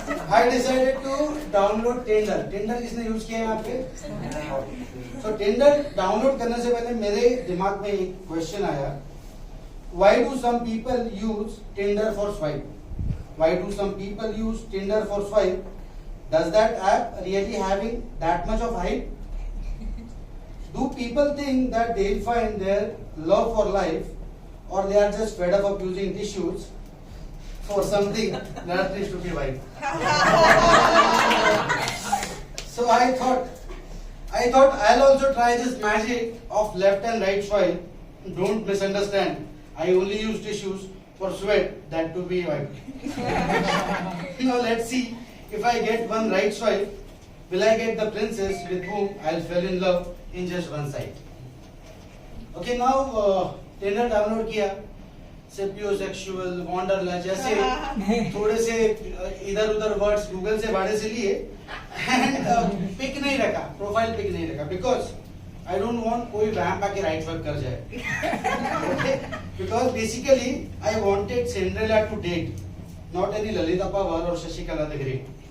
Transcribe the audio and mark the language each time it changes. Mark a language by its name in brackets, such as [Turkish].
[English] I decided to download Tinder. [Hindi] Tinder किसने use किया है यहाँ पे? So Tinder डाउनलोड करने से पहले मेरे दिमाग में एक क्वेश्चन आया. [English] Why do some people use Tinder for swipe? Why do some people use Tinder for swipe? Does that app really having that much of hype? Do people think that they'll find their love for life, or they are just fed up of using tissues for something that needs to be wiped? So I thought I'll also try this magic of left and right swipe. Don't misunderstand. I only use tissues for sweat that to be wiped. Now let's see if I get one right swipe. Will I get the princess with whom I'll fall in love in just one side? Okay, now [Hindi] Tinder download किया. सेपियोसेक्सुअल, wanderlust जैसे थोड़े से इधर उधर words Google से भाड़े से लिए एंड पिक नहीं रखा, प्रोफाइल पिक नहीं रखा, [English] because I don't want [Hindi] कोई वैम्प आके राइट स्वाइप कर जाए. [English] Because basically I wanted Cinderella to date, not any Lalita Pawar और Shashikala the great.